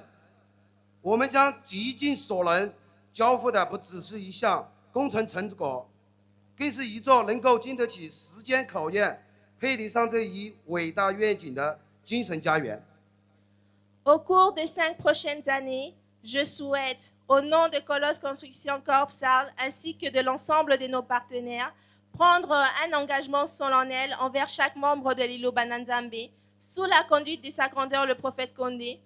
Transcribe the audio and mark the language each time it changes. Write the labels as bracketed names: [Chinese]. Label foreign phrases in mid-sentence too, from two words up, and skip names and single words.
[Chinese] 我们将极尽所能，交付的不只是一项 工程成果，更是一座能够经得起时间考验、配得上这一伟大愿景的精神家园。 [French] Au cours des 5 prochaines années, je souhaite, au nom de Colosse Construction Corp Sarl ainsi que de l'ensemble de nos partenaires, prendre un engagement solennel envers chaque membre de l'îlot Bananzambé, sous la conduite de sa grandeur le prophète Condé.